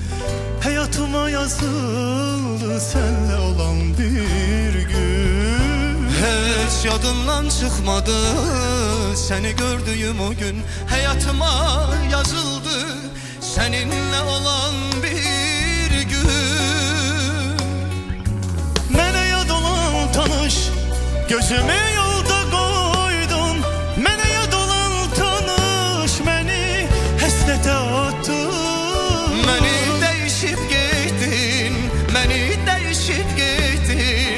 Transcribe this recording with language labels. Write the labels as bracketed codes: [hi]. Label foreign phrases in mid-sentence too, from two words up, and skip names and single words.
[tr] Hayatıma yazıldı senle olan bir gün. Hiç yadımdan çıkmadı seni gördüğüm o gün. Hayatıma yazıldı seninle olan bir gün. [az] Mene yad olan tanış, gözümü yolda koydun. Mene yad olan tanış, beni həsrətə attın. Məni dəyişib getdin, məni dəyişib getdin.